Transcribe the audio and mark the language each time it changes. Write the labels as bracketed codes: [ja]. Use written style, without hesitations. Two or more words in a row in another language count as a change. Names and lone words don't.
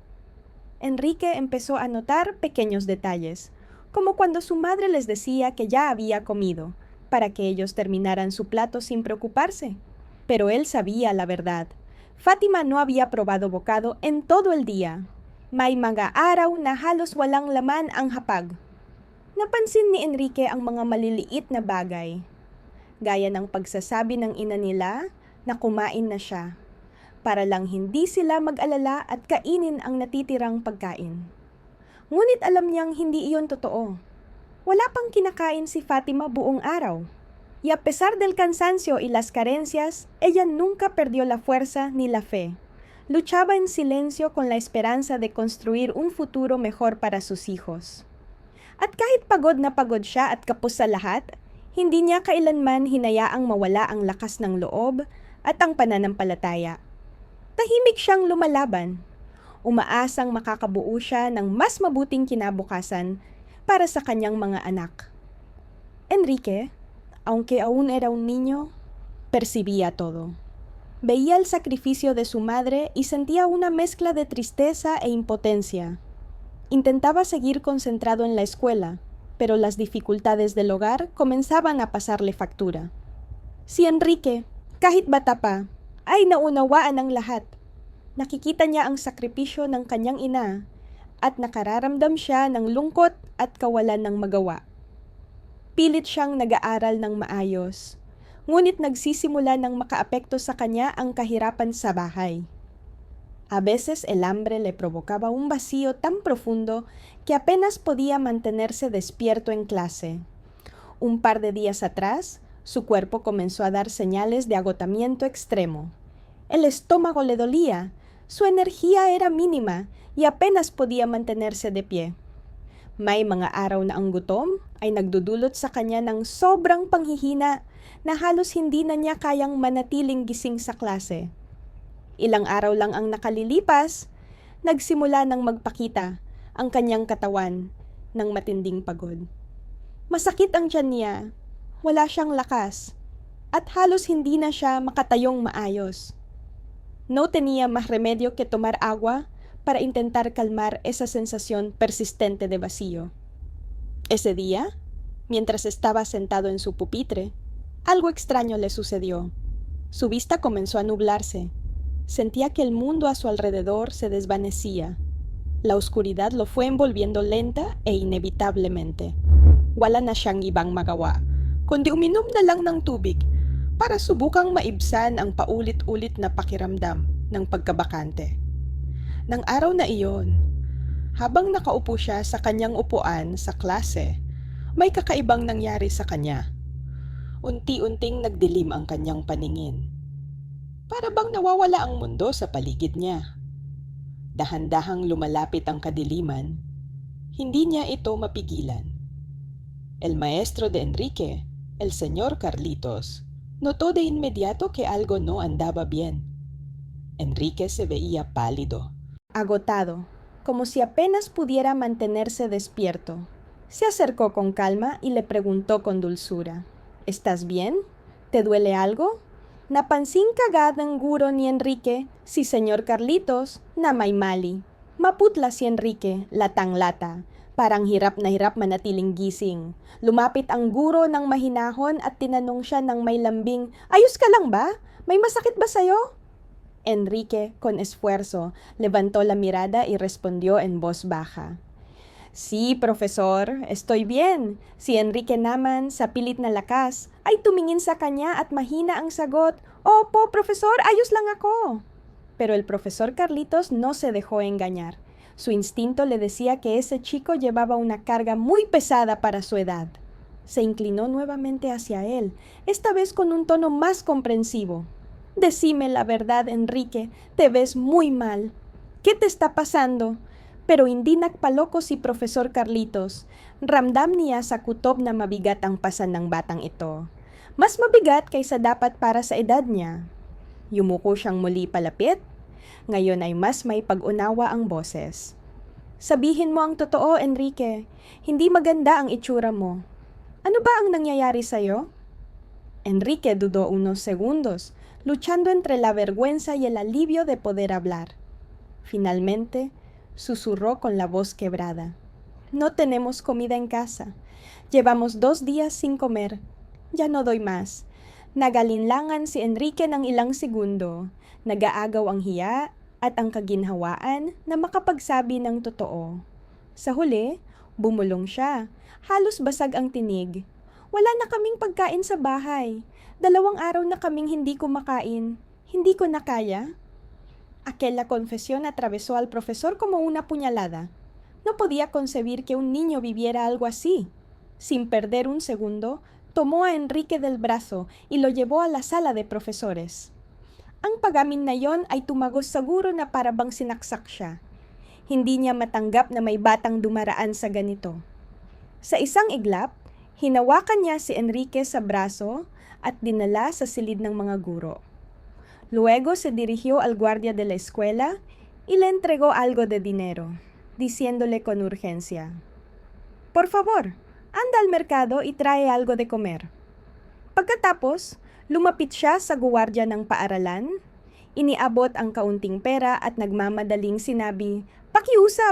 [es] Enrique empezó a notar pequeños detalles, como cuando su madre les decía que ya había comido, para que ellos terminaran su plato sin preocuparse. Pero él sabía la verdad. Fatima no había probado bocado en todo el día. [tl] May mga araw na halos walang laman ang hapag. Napansin ni Enrique ang mga maliliit na bagay, gaya ng pagsasabi ng ina nila na kumain na siya, para lang hindi sila mag-alala at kainin ang natitirang pagkain. Ngunit alam niyang hindi iyon totoo. Wala pang kinakain si Fatima buong araw. [es] Y a pesar del cansancio y las carencias, ella nunca perdió la fuerza ni la fe. Luchaba en silencio con la esperanza de construir un futuro mejor para sus hijos. [tl] At kahit pagod na pagod siya at kapos sa lahat, hindi niya kailanman hinayaang mawala ang lakas ng loob at ang pananampalataya. Tahimik siyang lumalaban. Umaasang makakabuo siya ng mas mabuting kinabukasan para sa kanyang mga anak. [es] Enrique, aunque aún era un niño, percibía todo. Veía el sacrificio de su madre y sentía una mezcla de tristeza e impotencia. Intentaba seguir concentrado en la escuela, pero las dificultades del hogar comenzaban a pasarle factura. [tl] Si Enrique, kahit bata pa, ay naunawaan ng lahat. Nakikita niya ang sakripisyo ng kanyang ina at nakararamdam siya ng lungkot at kawalan ng magawa. Pilit siyang nag-aaral ng maayos, ngunit nagsisimula ng makaapekto sa kanya ang kahirapan sa bahay. [es] A veces el hambre le provocaba un vacío tan profundo que apenas podía mantenerse despierto en clase. Un par de días atrás, su cuerpo comenzó a dar señales de agotamiento extremo. El estómago le dolía, su energía era mínima y apenas podía mantenerse de pie. [tl] May mga araw na ang gutom ay nagdudulot sa kanya ng sobrang panghihina na halos hindi na niya kayang manatiling gising sa klase. Ilang araw lang ang nakalilipas, nagsimula ng magpakita ang kanyang katawan ng matinding pagod. Masakit ang tiyan niya, wala siyang lakas, at halos hindi na siya makatayong maayos. [es] No tenía más remedio que tomar agua para intentar calmar esa sensación persistente de vacío. Ese día, mientras estaba sentado en su pupitre, algo extraño le sucedió. Su vista comenzó a nublarse. Sentía que el mundo a su alrededor se desvanecía. La oscuridad lo fue envolviendo lenta e inevitablemente. [tl] Wala na siyang ibang magawa, kundi uminom na lang ng tubig para subukang maibsan ang paulit-ulit na pakiramdam ng pagkabakante. Nang araw na iyon, habang nakaupo siya sa kanyang upuan sa klase, may kakaibang nangyari sa kanya. Unti-unting nagdilim ang kanyang paningin. Para bang nawawala ang mundo sa paligid niya. Dahan-dahang lumalapit ang kadiliman, hindi niya ito mapigilan. [es] El maestro de Enrique, el señor Carlitos, notó de inmediato que algo no andaba bien. Enrique se veía pálido, agotado, como si apenas pudiera mantenerse despierto. Se acercó con calma y le preguntó con dulzura, ¿Estás bien? ¿Te duele algo? [tl] Napansin kagad ng guro ni Enrique si Señor Carlitos na may mali. Maputla si Enrique, latang-lata. Parang hirap na hirap manatiling gising. Lumapit ang guro ng mahinahon at tinanong siya ng may lambing, "Ayos ka lang ba? May masakit ba sa'yo?" [es] Enrique, con esfuerzo, levantó la mirada y respondió en voz baja. Sí, profesor, estoy bien. [tl] Si Enrique naman, sa pilit na lakas, ay tumingin sa kanya at mahina ang sagot, "Opo, profesor, ayos lang ako." [es] Pero el profesor Carlitos no se dejó engañar. Su instinto le decía que ese chico llevaba una carga muy pesada para su edad. Se inclinó nuevamente hacia él, esta vez con un tono más comprensivo. Decime la verdad, Enrique, te ves muy mal. ¿Qué te está pasando? [tl] Pero hindi nagpaloko si Profesor Carlitos. Ramdam niya sa kutob na mabigat ang pasan ng batang ito. Mas mabigat kaysa dapat para sa edad niya. Yumuko siyang muli palapit. Ngayon ay mas may pag-unawa ang boses. Sabihin mo ang totoo, Enrique. Hindi maganda ang itsura mo. Ano ba ang nangyayari sa'yo? [es] Enrique dudó unos segundos, luchando entre la vergüenza y el alivio de poder hablar. Finalmente, susurró con la voz quebrada. No tenemos comida en casa. Llevamos 2 días sin comer. Ya no doy más. [tl] Nagalinlangan si Enrique ng ilang segundo. Nagaagaw ang hiya at ang kaginhawaan na makapagsabi ng totoo. Sa huli, bumulong siya. Halos basag ang tinig. Wala na kaming pagkain sa bahay. 2 araw na kaming hindi kumakain. Hindi ko na kaya. [es] Aquella confesión atravesó al profesor como una puñalada. No podía concebir que un niño viviera algo así. Sin perder un segundo, tomó a Enrique del brazo y lo llevó a la sala de profesores. [tl] Ang pagamin na yon ay tumagos saguro na para bang sinaksak siya. Hindi niya matanggap na may batang dumaraan sa ganito. Sa isang iglap, hinawakan niya si Enrique sa braso at dinala sa silid ng mga guro. [es] Luego se dirigió al guardia de la escuela y le entregó algo de dinero, diciéndole con urgencia: "Por favor, anda al mercado y trae algo de comer." [tl] Pagkatapos, lumapit siya sa guwardiya ng paaralan, iniabot ang kaunting pera at nagmamadaling sinabi, "Pakiusap!